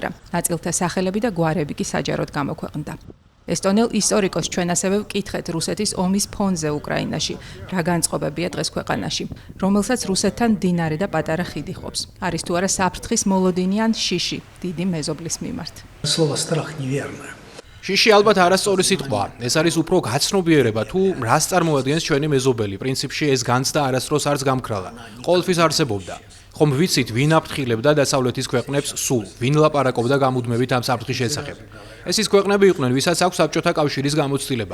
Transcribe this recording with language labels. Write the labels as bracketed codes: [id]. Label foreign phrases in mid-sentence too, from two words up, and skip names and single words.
[ka] ნაწილთა სახელები და გვარები კი საჯაროდ გამოქვეყნდა. ესტონელ ისტორიკოს ჩვენ ასევე ვკითხეთ რუსეთის ომის ფონზე უკრაინაში, რა განწყობებია დღეს ქვეყანაში, რომელსაც რუსეთთან მდინარე და პატარა ხიდი ყოფს. არის თუ არა საფრთხის მოლოდინი ან შიში დიდი მეზობლის მიმართ. [ru] Слово страх неверное. [ka] შიში ალბათ არასწორი სიტყვაა. ეს არის უფრო გაცნობიერება თუ რას წარმოადგენს ჩვენი მეზობელი. პრინციპში ეს განცდა არასდროს არც გამქრალა. ყოველთვის არსებობდა. ხომ ვიცით, ვინ აფრთხილებდა დასავლეთის ქვეყნებს სულ, ვინ ლაპარაკობდა გამუდმებით ამ საფრთხის შესახებ. ეს ის ქვეყნები იყვნენ, ვისაც აქვს საბჭოთა კავშირის გამოცდილება.